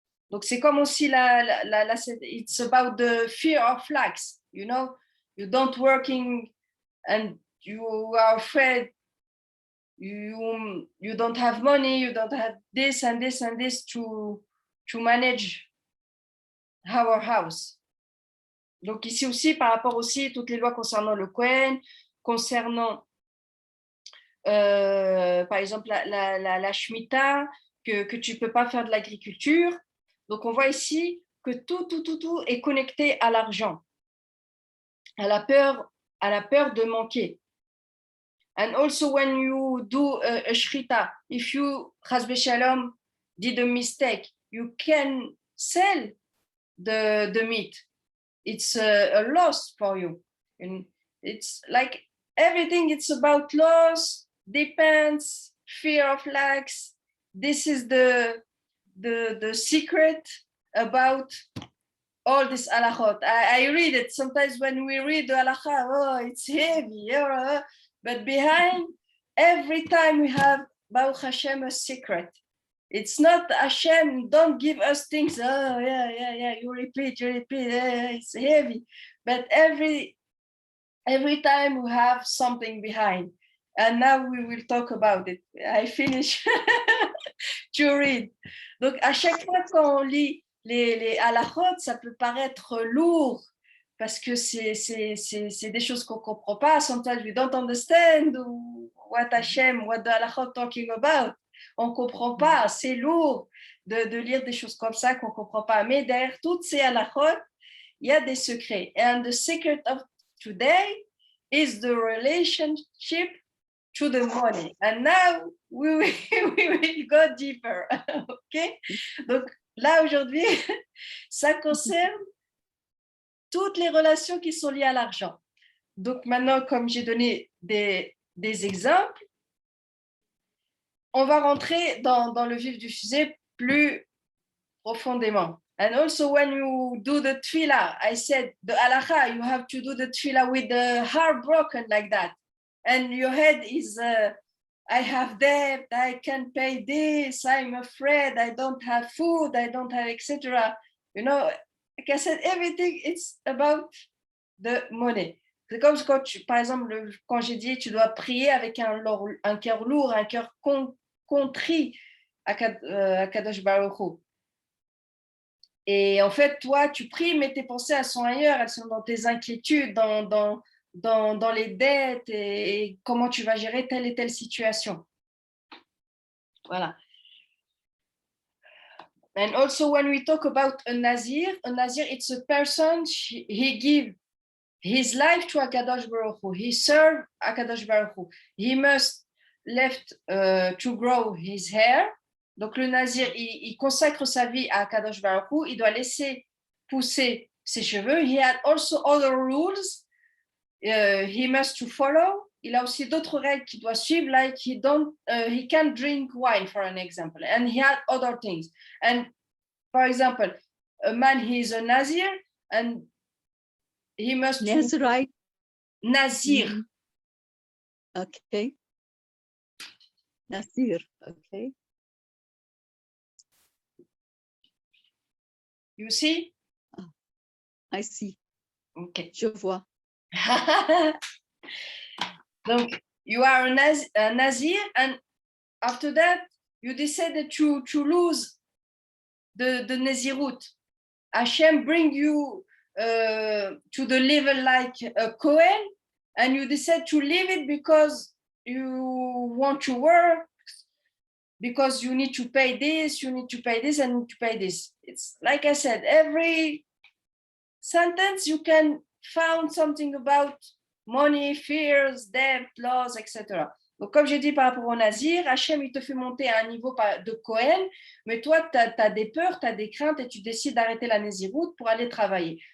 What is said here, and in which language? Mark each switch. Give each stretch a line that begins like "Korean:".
French: Donc c'est comme aussi
English: it's about the fear of lacks, you know. You don't working, and you are afraid. You don't have money. You don't have this and this and this to manage our house.
French: Donc ici aussi, par rapport aussi toutes les lois concernant le Kohen, concernant par exemple la Shemitah, que tu ne peux pas faire de l'agriculture. Donc on voit ici que tout est connecté à l'argent, à la peur de manquer.
English: And also when you do a Shrita, if you, Chas v'Shalom, did a mistake, you can sell the meat. It's a loss for you. And it's like everything, it's about loss, depends, fear of lacks. This is the secret about all this halachot. I read it sometimes when we read the halakha, oh, it's heavy, but behind every time we have Baruch Hashem a secret. It's not Hashem, don't give us things, oh, yeah, you repeat, it's heavy. But every time we have something behind. And now we will talk about it. I finish to read.
French: Donc, à chaque fois qu'on lit les halachot, ça peut paraître lourd parce que c'est des choses qu'on ne comprend pas.
English: Sometimes we don't understand what Hashem, what the halachot talking about.
French: On ne comprend pas, c'est lourd de lire des choses comme ça qu'on ne comprend pas. Mais derrière toutes ces halachot, il y a des secrets.
English: And the secret of today is the relationship to the money. And now we will go deeper. OK?
French: Donc là, aujourd'hui, ça concerne toutes les relations qui sont liées à l'argent. Donc maintenant, comme j'ai donné des exemples, on va rentrer dans le vif du sujet plus profondément.
English: And also when you do the tefillah, I said the halacha, you have to do the tefillah with the heart broken like that. And your head is, I have debt, I can't pay this, I'm afraid, I don't have food, I don't have, etc. You know, like I said, everything, it's about the money.
French: C'est comme quand par exemple, quand j'ai dit tu dois prier avec un cœur lourd, un cœur contrit à Kadosh Baruch Hu. Et en fait, toi, tu pries, mais tes pensées, elles sont ailleurs, elles sont dans tes inquiétudes, dans les dettes et comment tu vas gérer telle et telle situation. Voilà.
English: And also when we talk about a Nazir, it's a person, he give his life to HaKadosh Baruch Hu. He serve HaKadosh Baruch Hu. He must left to grow his hair.
French: Donc le Nazir, il consacre sa vie à HaKadosh Baruch Hu. Il doit laisser pousser ses cheveux.
English: He had also other rules he must to follow.
French: Il a aussi d'autres règles qu'il doit suivre,
English: like he can't drink wine, for an example. And he had other things. And for example, a man, he is a Nazir, and he must... Nazirite. Nazir. Okay. Nazir, okay. You see? I see. Okay.
French: Je vois.
English: Donc, you are a Nazir, and after that, you decided to lose the Nazirut. Hashem bring you to the level like a Kohen, and you decide to leave it because you want to work, because you need to pay this, you need to pay this, and need to pay this. It's like I said, every sentence you can find something about money, fears, debt, laws, etc.
French: Donc, comme j'ai dit par rapport au Nazir, Hachem, il te fait monter à un niveau de Kohen, mais toi, tu as des peurs, tu as des craintes et tu décides d'arrêter la Néziroute pour aller travailler.